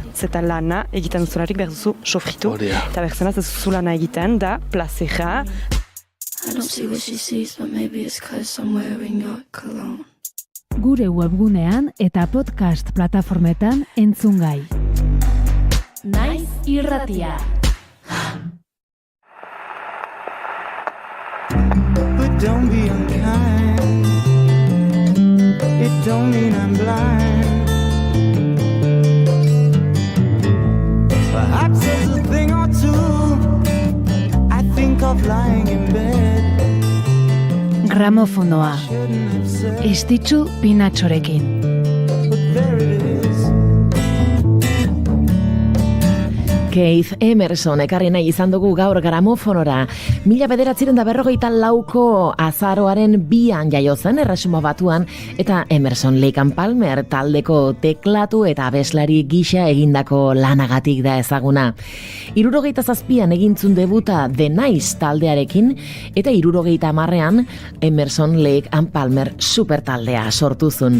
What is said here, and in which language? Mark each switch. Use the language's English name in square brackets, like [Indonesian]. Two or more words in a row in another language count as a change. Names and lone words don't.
[Basque] Zeta lana egiten duzularik behar duzu sofritu. Eta berzenaz ez duzu lana egiten da plazeja. Gure webgunean eta podcast plataformetan entzungai. Naiz irratia. [English] But don't be unkind. It don't mean I'm blind. Perhaps there's a thing or two I think of lying in bed. [Basque] Gramofonoa. Estitzu Pinatxorekin. [English] But there it is. [Basque] Keith Emerson ekarri nahi izan dugu gaur gramofonora. 1954ko azaroaren 2an jaio zen Erresuma Batuan, eta Emerson, Lake and Palmer taldeko teklatu eta abeslari gisa egindako lanagatik da ezaguna. 77an egintzun debuta The Nice taldearekin, eta 70an Emerson, Lake and Palmer super taldea sortuzun.